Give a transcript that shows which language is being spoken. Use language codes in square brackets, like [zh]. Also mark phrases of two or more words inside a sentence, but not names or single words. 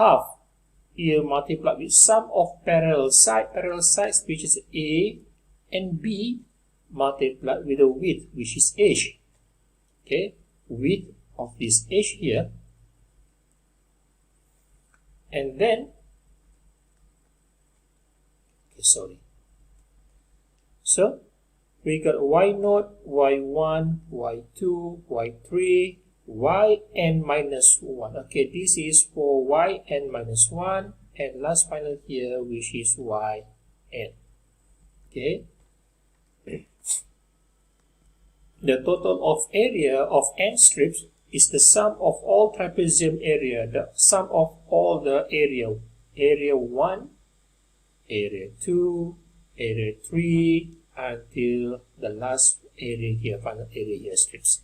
[en] So half here multiplied with sum of parallel sides which is A and B, multiplied with the width which is H. Okay, width of this H here, and then so we got y0, y1, y2, y3, yn minus 1. Okay, this is for yn minus 1, and last final here which is yn. Okay, the total of area of n strips is the sum of all trapezium area, the sum of all the area 1, area 2, area 3, until the last area here, final area here strips.